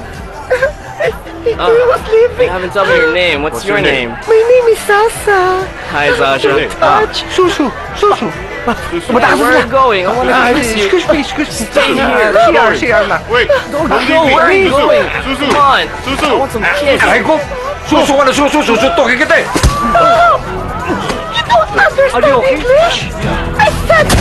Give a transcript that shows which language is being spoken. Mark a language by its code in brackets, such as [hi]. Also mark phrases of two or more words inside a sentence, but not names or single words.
[en] I was leaving. You haven't told me your name. What's your name? My name is Sasa. Hi, Sasha. Touch. Susu. Where are you going? I want to kiss you. Excuse me. Stay here. [tl] CR na. [en] Wait! Don't go. Where are you going? Susu! Come on. Susu! I want some kiss. [tl] Aray ko! Suso ka na suso! Susuntokin kita eh! [en] You don't understand English. I said